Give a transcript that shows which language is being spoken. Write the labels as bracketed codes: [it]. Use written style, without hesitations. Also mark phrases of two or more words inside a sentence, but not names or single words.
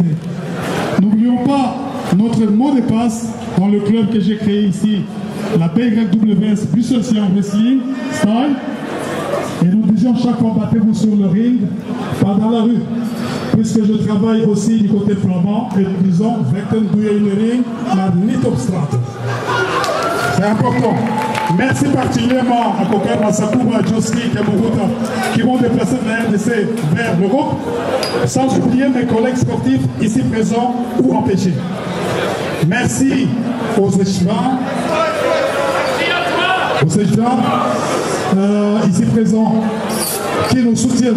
[fr] N'oublions pas notre mot de passe dans le club que j'ai créé ici, la BYWS Brussels Wrestling Style. Et nous disions chaque fois, battez-vous sur le ring, pas dans la rue. Puisque je travaille aussi du côté flamand, et nous disons, [nl] Vechten doe je in de ring, maar niet op straat. [fr] C'est important. Merci particulièrement à Koker Masakouba, Joski, Kamuruta, qui vont déplacer de la RDC vers l'Europe, sans oublier mes collègues sportifs ici présents ou empêchés. Merci aux échevins, ici présents, qui nous soutiennent.